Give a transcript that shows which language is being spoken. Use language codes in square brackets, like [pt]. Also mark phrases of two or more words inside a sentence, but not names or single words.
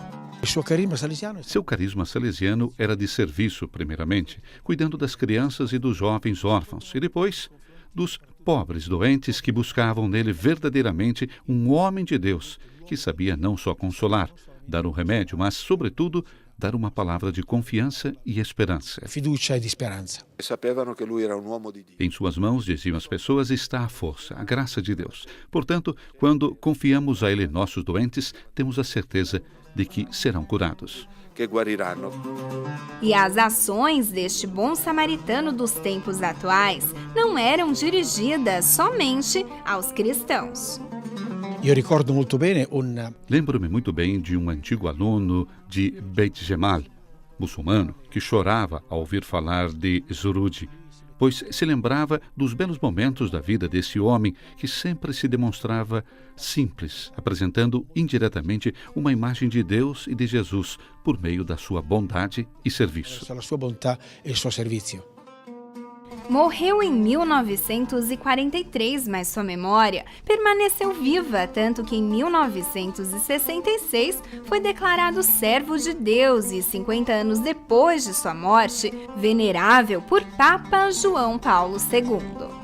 [pt] Seu carisma salesiano era de serviço, primeiramente, cuidando das crianças e dos jovens órfãos, e depois dos pobres doentes que buscavam nele verdadeiramente um homem de Deus, que sabia não só consolar, dar um remédio, mas, sobretudo, dar uma palavra de confiança e esperança. [it] Fiducia e esperança. Sapevano che lui era un uomo di Dio. [pt] Em suas mãos, diziam as pessoas, está a força, a graça de Deus. Portanto, quando confiamos a Ele nossos doentes, temos a certeza de que serão curados. [it] Che guariranno. [pt] E as ações deste bom samaritano dos tempos atuais não eram dirigidas somente aos cristãos. [it] Io ricordo molto bene [pt] Lembro-me muito bem de um antigo aluno de Beit Gemal, muçulmano, que chorava ao ouvir falar de Sruge. pois se lembrava dos belos momentos da vida desse homem que sempre se demonstrava simples, apresentando indiretamente uma imagem de Deus e de Jesus por meio da sua bondade e serviço. [it] La sua bontà e il suo servizio. [pt] Morreu em 1943, mas sua memória permaneceu viva, tanto que em 1966 foi declarado servo de Deus e 50 anos depois de sua morte, venerável por Papa João Paulo II.